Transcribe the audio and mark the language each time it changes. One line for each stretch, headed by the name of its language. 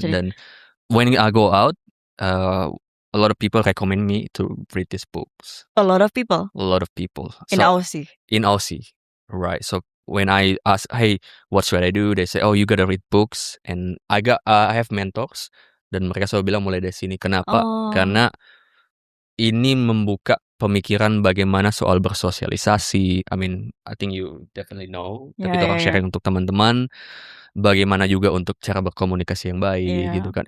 English: Dan when I go out, a lot of people recommend me to read these books. A lot of people. In Aussie. In Aussie, right? So when I ask, hey, what should I do? They say, oh, you gotta read books. And I have mentors.
Indonesian: Dan mereka selalu bilang mulai dari sini. Kenapa? Oh. Karena ini membuka pemikiran bagaimana soal bersosialisasi.
English: I mean, I think you definitely know.
Indonesian: Tapi itu orang sharing untuk teman-teman. Bagaimana juga untuk cara berkomunikasi yang baik gitu kan.